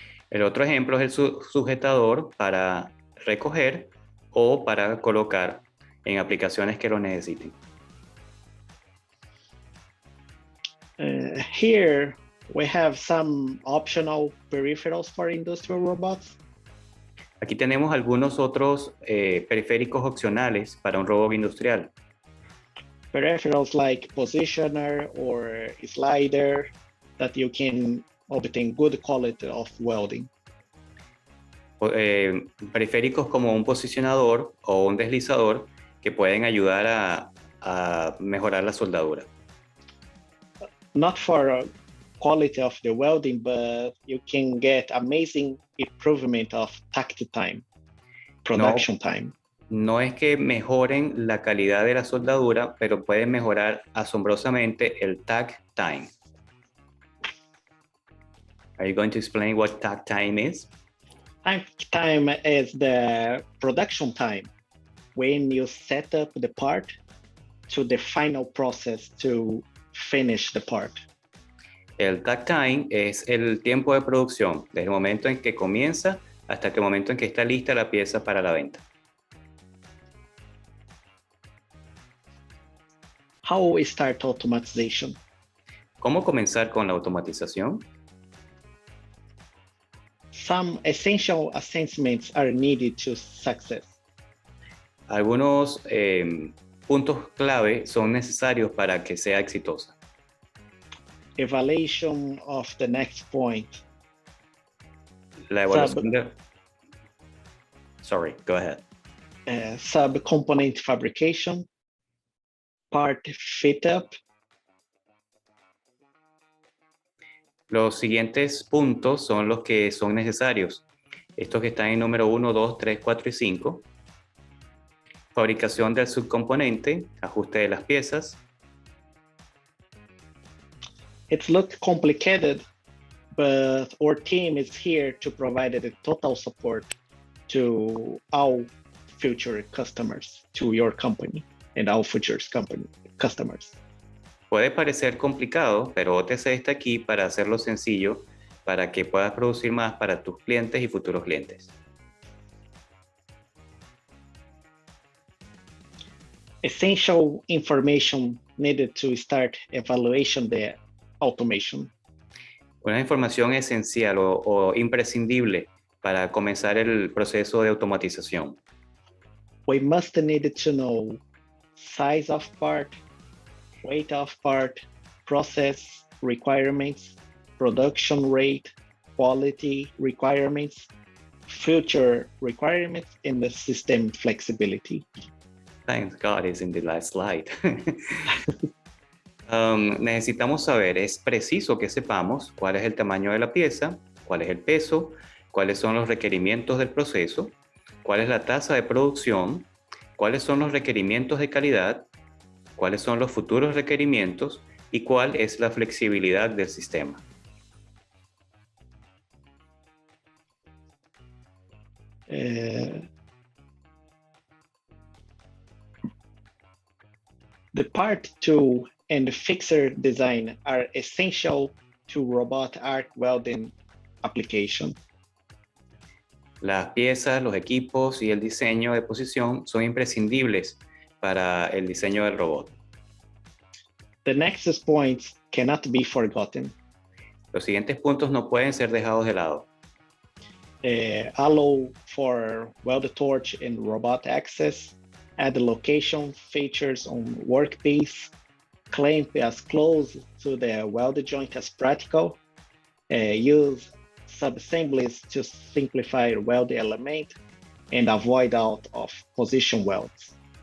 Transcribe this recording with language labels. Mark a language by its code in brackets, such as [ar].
[es] El otro ejemplo es el sujetador para recoger o para colocar en aplicaciones que lo necesiten. [en] Here we have some optional peripherals for industrial robots. [es] Aquí tenemos algunos otros periféricos opcionales para un robot industrial. [en] Peripherals like positioner or slider that you can obtain good quality of welding. [es] Periféricos como un posicionador o un deslizador que pueden ayudar a mejorar la soldadura. [en] Not for quality of the welding, but you can get amazing improvement of takt time, production time. [es] No es que mejoren la calidad de la soldadura, pero pueden mejorar asombrosamente el takt time. [en] Are you going to explain what takt time is? Takt time is the production time when you set up the part to the final process to finish the part. [es] El takt time es el tiempo de producción, desde el momento en que comienza hasta el momento en que está lista la pieza para la venta. [en] How we start automation? [es] ¿Cómo comenzar con la automatización? [en] Some essential assessments are needed to success. [es] Algunos puntos clave son necesarios para que sea exitosa. [en] Evaluation of the next point. [es] La evaluación de... [en] Sorry, go ahead. Subcomponent fabrication, part fit up. [es] Los siguientes puntos son los que son necesarios. Estos que están en número 1, 2, 3, 4 y 5. Fabricación del subcomponente, ajuste de las piezas. [en] It looks complicated, but our team is here to provide the total support to all future customers, to your company and all future customers. [es] Puede parecer complicado, pero OTC está aquí para hacerlo sencillo, para que puedas producir más para tus clientes y futuros clientes. [en] Essential information needed to start evaluation the automation. [es] Una información esencial o imprescindible para comenzar el proceso de automatización. [en] We must need to know size of part, weight of part, process requirements, production rate, quality requirements, future requirements, and the system flexibility. Thank God it's in the last slide. [es] Necesitamos saber, es preciso que sepamos cuál es el tamaño de la pieza, cuál es el peso, cuáles son los requerimientos del proceso, cuál es la tasa de producción, cuáles son los requerimientos de calidad, cuáles son los futuros requerimientos y cuál es la flexibilidad del sistema. [en] The part 2 and the fixer design are essential to robot arc welding application. [es] Las piezas, los equipos y el diseño de posición son imprescindibles para el diseño del robot. [en] The next points cannot be forgotten. [es] Los siguientes puntos no pueden ser dejados de lado. [en] Allow for weld torch and robot access, add location features on workpiece, clamp as close to the weld joint as practical, use subassemblies to simplify weld element, and avoid out of position welds.